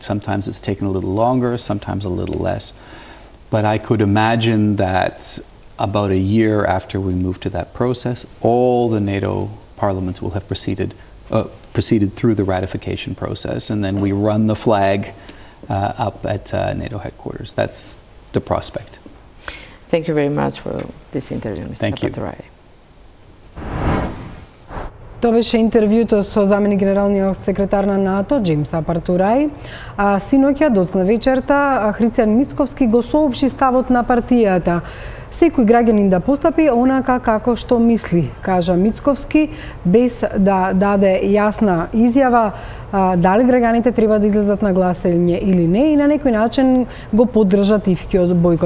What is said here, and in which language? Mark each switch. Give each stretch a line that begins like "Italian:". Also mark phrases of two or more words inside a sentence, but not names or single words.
English: Sometimes it's taken a little longer, sometimes a little less. But I could imagine that about a year after we move to that process, all the NATO parliaments will have proceeded through the ratification process, and then we run the flag up at NATO headquarters. That's the prospect. Thank you very much for this interview, Mr. Apaturaei.
Macedonian: Тоа беше интервјуто со заменик генералниот секретар на НАТО, Джеймс Апатураи. Синоќа, доцна вечерта, Христијан Мицковски го соопшти ставот на партијата. Секој граѓанин да постапи онака како што мисли, кажа Мицковски, без да даде јасна изјава дали граѓаните треба да излезат на гласање или не, и на некој начин го поддржа тивкиот бојкот.